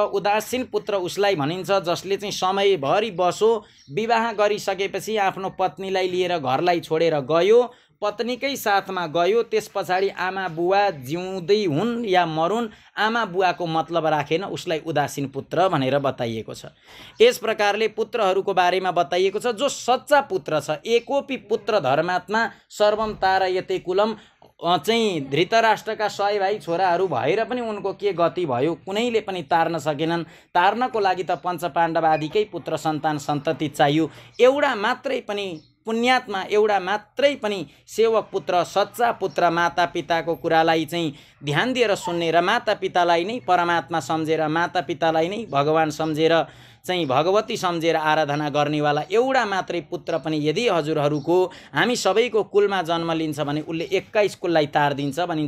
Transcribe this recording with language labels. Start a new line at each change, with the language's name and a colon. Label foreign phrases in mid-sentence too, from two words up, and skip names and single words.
Nepali: उदासीन पुत्र उसलाई भनिन्छ जसले चाहिँ समयभरि बसो, विवाह गरिसकेपछि आफ्नो पत्नीलाई लिएर घरलाई छोडेर गयो, पत्नीकै साथमा गयो, त्यस पछाडि आमा बुवा जिउँदै हुन् या मरुन्, आमा बुवाको मतलब राखेन, उसलाई उदासीन पुत्र भनेर बताइएको छ। यस प्रकारले पुत्रहरूको बारेमा बताइएको छ। जो सच्चा पुत्र छ,
Sanskrit: एकोपी पुत्र धर्मात्मा सर्वम तारयते कुलम,
Nepali: चाहिँ धृतराष्ट्रका 100 भाइ छोराहरू भएर पनि उनको के गति भयो, कुनैले पनि तार्न सकेनन्। तार्नको लागि त पञ्चपाण्डव आदिकै पुत्र सन्तान सन्तति चाहियो। एउटा मात्रै पनि पुण्यात्मा, एउटा मात्रै पनि सेवक पुत्र, सच्चा पुत्र मातापिताको कुरालाई चाहिँ ध्यान दिएर सुन्ने र मातापितालाई नै परमात्मा सम्झेर, मातापितालाई नै भगवान सम्झेर, चाहिँ भगवती सम्झेर आराधना गर्नेवाला एउटा मात्रै पुत्र पनि यदि हजुरहरूको हामी सबैको कुलमा जन्म लिन्छ भने उसले 21 कुललाई तार दिन्छ भनिन्छ।